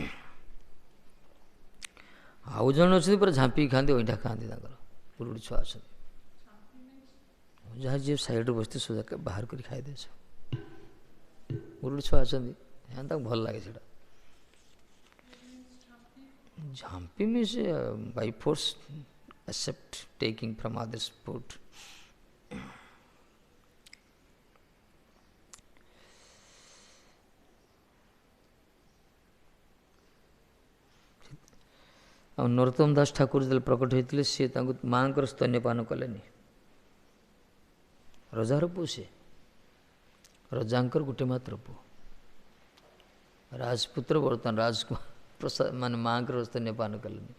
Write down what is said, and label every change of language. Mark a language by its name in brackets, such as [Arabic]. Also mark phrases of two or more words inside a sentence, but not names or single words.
[Odia] ଆଉ ଜଣେ ଅଛନ୍ତି ପୁରା ଝାମ୍ପିକି ଖାଆନ୍ତି, ଅଇଁଠା ଖାଆନ୍ତି, ତାଙ୍କର ଗୋଟେ ଗୋଟେ ଛୁଆ ଅଛନ୍ତି ଯାହା ଯିଏ ସାଇଡ଼୍ରେ ବସିଥିବ ସୋଜା ବାହାର କରି ଖାଇଦିଏ ସବୁ। ଗୋଟେ ଗୋଟେ ଛୁଆ ଅଛନ୍ତି ତାଙ୍କୁ ଭଲ ଲାଗେ ସେଇଟା। [English] ଝାମ୍ପି means by force accept taking from others food. [Odia] ଆଉ ନରୋତ୍ତମ ଦାସ ଠାକୁର ଯେତେବେଳେ ପ୍ରକଟ ହୋଇଥିଲେ ସିଏ ତାଙ୍କୁ ମାଆଙ୍କର ସ୍ତନ୍ୟପାନ କଲେନି। ରଜାର ପୁଅ ସେ, ରଜାଙ୍କର ଗୋଟେ ମାତ୍ର ପୁଅ, ରାଜପୁତ୍ର ବର୍ତ୍ତମାନ ରାଜକୁମାର ପ୍ରସାଦ ମାନେ ମାଆଙ୍କର ସ୍ତନ୍ୟପାନ କଲେନି।